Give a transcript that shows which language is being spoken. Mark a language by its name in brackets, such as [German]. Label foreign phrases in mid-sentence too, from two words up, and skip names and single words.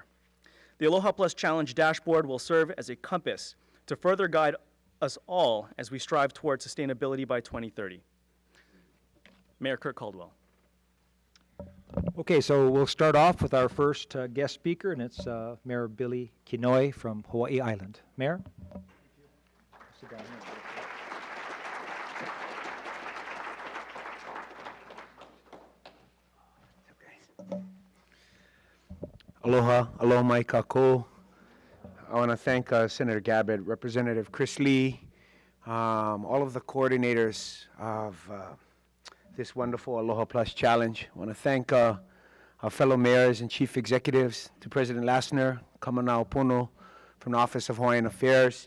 [English] The Aloha Plus Challenge Dashboard will serve as a compass to further guide us all as we strive toward sustainability by 2030. Mayor Kirk Caldwell. Okay, so we'll start off with our first guest speaker, and it's Mayor Billy Kinoi from Hawaii Island. Mayor? Sit down here. [Hawaiian] Aloha, aloha mai kako. [English] I want to thank Senator Gabbard, Representative Chris Lee, all of the coordinators of this wonderful Aloha Plus Challenge. I want to thank our fellow mayors and chief executives, to President Lassner, Kamanao Pono from the Office of Hawaiian Affairs.